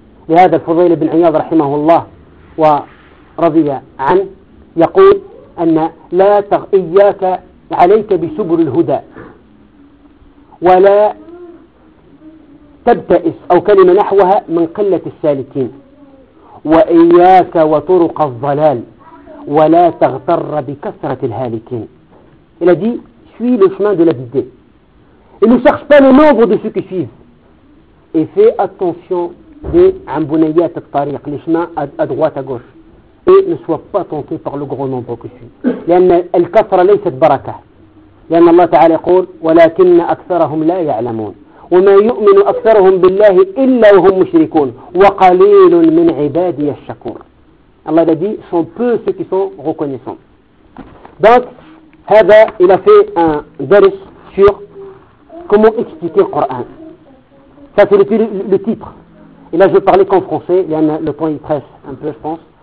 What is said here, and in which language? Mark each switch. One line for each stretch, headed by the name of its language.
Arabic: لهذا الفضيل بن عياض رحمه الله ورضي عنه يقول أن لا إياك عليك بسبل الهدى ولا تبتئس أو كلمة نحوها من قلة السالكين وإياك وطرق الضلال ولا تغتر بكثرة الهالكين.
French: Il a dit, suis le chemin de la vérité. Et ne cherche pas le nombre de ceux qui suivent. Et fais attention des
Arabic: ambunayat al-tariq,
French: les chemins à droite, à gauche. Et ne sois pas tenté par le gros nombre que suivent.
Arabic: لأن الكثرة ليست بركة. لأن الله تعالى يقول, ولكن أكثرهم لا يعلمون. وما يؤمن أكثرهم بالله إلا وهم مشركون وقليل من عبادي الشكور. الله الذي
French: sont peu ceux qui sont reconnaissants. Donc هذا il a fait un درس sur comment expliquer le Coran. Ça c'est le titre. Et là je vais parler qu'en français, il y en a, le temps il presse un peu je pense.